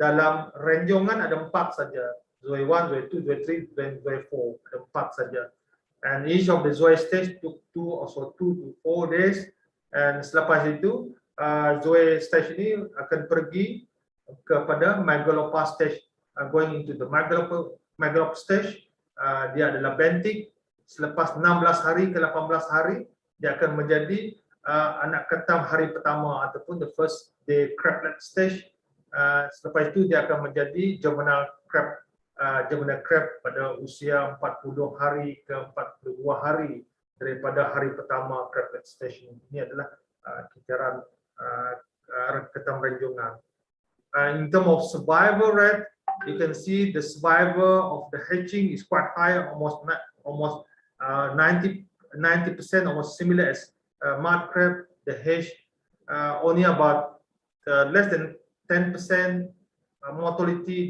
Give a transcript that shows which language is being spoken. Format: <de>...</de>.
<ms>Dalam renjongan ada 4 saja. Zooey 1, zooey 2, zooey 3, dan zooey 4, ada 4 saja.</ms> <en>And each of the zooey stage took 2 to 4 days.</en> <ms>And selepas itu, zooey stage ini akan pergi kepada megalopause stage.</ms> <en>Going into the megalop stage,</en> <ms>dia adalah benthic. Selepas 16 hari ke 18 hari, dia akan menjadi anak ketam hari pertama ataupun</ms> <en>the first day crablet stage.</en> <ms>Selepas itu dia akan menjadi juvenile crab pada usia 40 hari ke 42 hari daripada hari pertama crablet stage. Ini adalah kisaran ketam renjongan.</ms> <en>In terms of survival rate, you can see the survival of the hatching is quite high, almost 90%, almost similar as mud crab. The hatch only about less than 10% mortality.</en>